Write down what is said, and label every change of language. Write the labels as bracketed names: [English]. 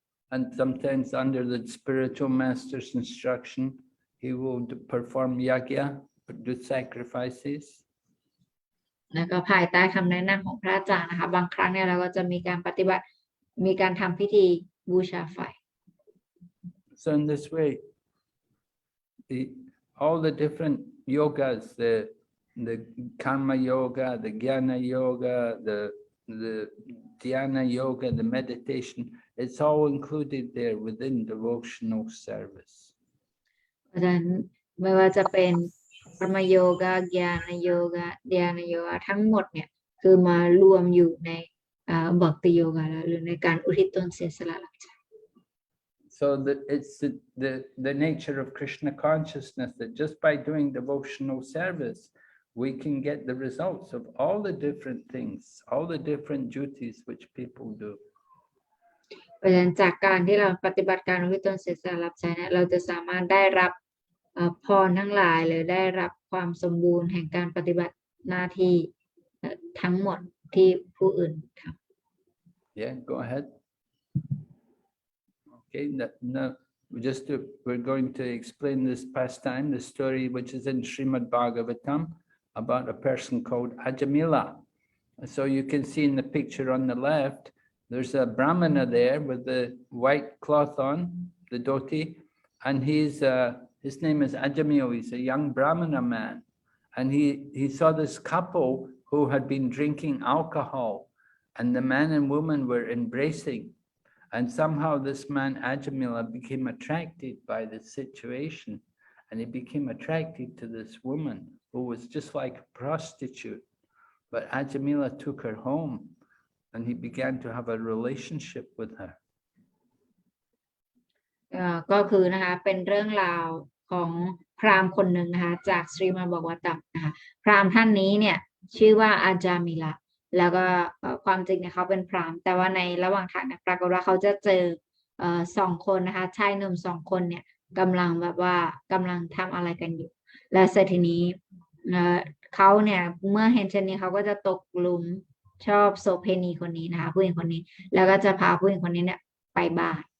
[English] And sometimes under the spiritual master's instruction, he will perform yajna, do sacrifices. [Thai] แล้วก็ภายใต้คำแนะนำของพระอาจารย์นะคะบางครั้งเนี่ยเราก็จะมีการปฏิบัติมีการทำพิธีบูชาไฟ [English] So in this way, all the different yogas, the karma yoga, the jnana yoga, the dhyana yoga, the meditation, it's all included there within devotional service. [Thai] เพราะฉะนั้นไม่ว่าจะเป็นกรรมโยกะญาณโยกะญาณโยกะทั้งหมดเนี่ยคือมารวมอยู่ในบัคติโยกะหรือในการอุทิศตนเสียสละรับใช้ [English] So that it's the nature of Krishna consciousness that just by doing devotional service, we can get the results of all the different things, all the different duties which people do. [Thai] เพราะฉะนั้นจากการที่เราปฏิบัติการอุทิศตนเสียสละรับใช้เนี่ยเราจะสามารถได้รับพรทั้งหลายหรือได้รับความสมบูรณ์แห่งการปฏิบัติหน้าที่ทั้งหมดที่ผู้อื่นทำ [English] Yeah, go ahead. Okay, now we're going to explain this pastime, the story which is in Srimad Bhagavatam about a person called Ajamila. So you can see in the picture on the left, there's a Brahmana there with the white cloth on, the dhoti, and his name is Ajamil. He's a young Brahmana man, and he saw this couple who had been drinking alcohol, and the man and woman were embracing. And somehow this man, Ajamila, became attracted by the situation, and he became attracted to this woman who was just like a prostitute. But Ajamila took her home, and he began to have a relationship with her. [Thai] ก็คือนะคะเป็นเรื่องราวของพราหมณ์คนหนึ่งนะคะจากสรีมบากวัตตัมนะคะพราหมณ์ท่านนี้เนี่ยชื่อว่าอาจามิลาแล้วก็ความจริงเนี่ยเขาเป็นพราหมณ์แต่ว่าในระหว่างทางเนี่ยปรากฏว่าเขาจะเจอสองคนนะคะชายหนุ่มสองคนเนี่ยกำลังทำอะไรกันอยู่และเสร็จทีนี้เขาเนี่ยเมื่อเห็นเช่นนี้เขาก็จะตกหลุมชอบโสเภณีคนนี้นะคะผู้หญิงคนนี้แล้วก็จะพาผู้หญิงคนนี้เนี่ยไปบ้าน